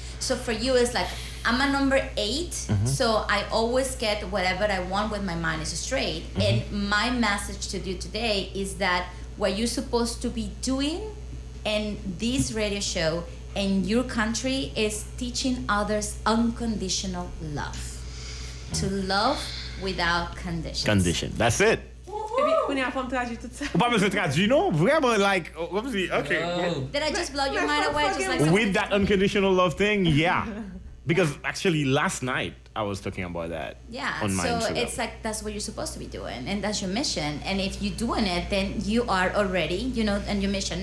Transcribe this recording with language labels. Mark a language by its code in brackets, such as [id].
[en] So for you, it's like, I'm a number 8, so I always get whatever I want when my mind is straight. And my message to you today is that what you're supposed to be doing in this radio show in your country is teaching others unconditional love. To love without conditions. Condition. That's it. When you have [fr] traduit tout ça. Ou pas besoin de traduire, non? [en] Vraiment, like, okay. Oh. Did I just blow your mind away? Just like With that unconditional love thing, yeah. Because actually last night I was talking about that. Yeah, on my so Instagram. it's like that's what you're supposed to be doing, and that's your mission. And if you're doing it, then you are already, on your mission.